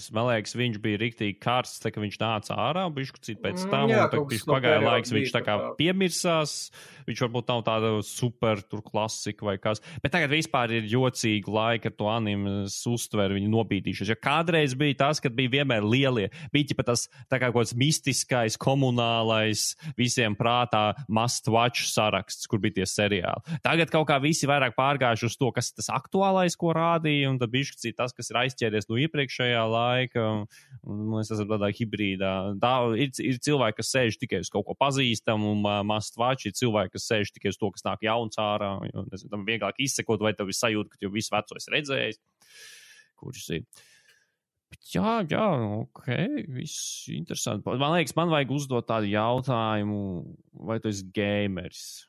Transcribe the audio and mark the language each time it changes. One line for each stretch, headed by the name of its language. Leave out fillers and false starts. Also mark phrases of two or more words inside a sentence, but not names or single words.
Latvian: Man liekas, viņš bija riktīgi karsts, tā ka viņš nāca ārā, bišķi pēc tam, un tā pagāja laiks, viņš tā kā piemirsās, viņš varbūt nav tāda super tur klasika vai kas. Bet tagad vispār ir jocīgi laika ar to animes uztver, viņi nobīdīšos. Ja kādreiz bija tas, kad bija vienmēr lielie, bija tas tā kā kaut kāds mistiskais, komunālais, visiem prātā
English: must watch
Latvian: saraksts, kur bija tie seriāli. Tagad kaut kā visi vairāk pārgājuši uz to, kas ir tas aktuālais, ko rādīja, un tad bišķi tas, kas ir aizķēries no iepriekšējā laika, un mēs esam tādā hibrīdā. Ir cilvēki, kas sēž tikai uz kaut ko pazīstamu, un
English: must watch,
Latvian: ir cilvēki, kas sēž tikai uz to, kas nāk jauns ārā, jo, nezinu, tam vieglāk izsekot, vai tev ir sajūta, ka jau visu veco esi redzējis, kurš ir. Bet jā, ok, viss interesanti. Man liekas, man vajag uzdot tādu jautājumu, vai tu esi gameris?